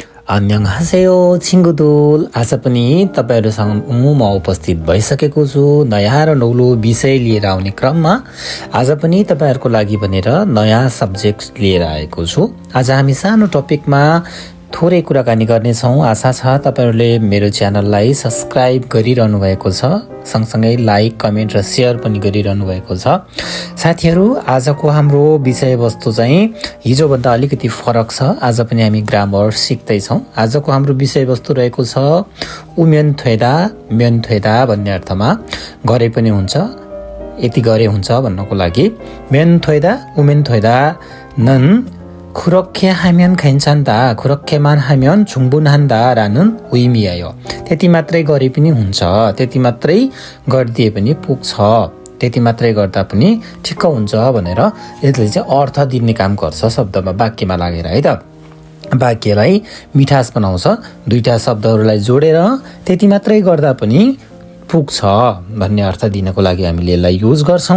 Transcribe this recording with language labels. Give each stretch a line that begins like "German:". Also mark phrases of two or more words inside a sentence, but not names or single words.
Korean: 안녕하세요 친구들.
Nepali: आज पनि तपाईहरुसँग म उपस्थित भइसकेको छु नयाँ र नौलो विषय लिएर आउने क्रममा। आज पनि तपाईहरुको लागि भनेर नयाँ सब्जेक्ट लिएर आएको छु। आज हामी सानो टपिकमा थोरै कुराकानी गर्ने छौं। आशा छ तपाईहरुले मेरो च्यानललाई सब्स्क्राइब गरिरहनु भएको छ, सँगसँगै
English: like, comment
Nepali: र शेयर पनि गरिरहनु भएको छ। साथीहरु, आजको हाम्रो विषयवस्तु चाहिँ हिजोभन्दा अलिकति फरक छ। आज पनि हामी ग्रामर सिक्दै छौं। आजको हाम्रो विषयवस्तु रहेको छ
Korean: 으면 되다 면 되다
Nepali: भन्ने अर्थमा गरे पनि हुन्छ, यति गरे हुन्छ भन्नको लागि
Korean: 면 되다 으면 되다 는 그렇게 하면 괜찮다. 그렇게만 하면 충분한다라는 의미예요.
Nepali: त्यति मात्रै गरे पनि हुन्छ, त्यति मात्रै गर्दिए पनि पुग्छ, त्यति मात्रै गर्दा पनि ठिक्क हुन्छ भनेर यसले चाहिँ अर्थ दिने काम गर्छ शब्दमा, वाक्यमा लागेर है त। वाक्यलाई मिठास बनाउँछ। दुईटा शब्दहरूलाई जोडेर त्यति मात्रै गर्दा पनि पुग्छ भन्ने अर्थ दिनको लागि हामीले यसलाई युज गर्छौं।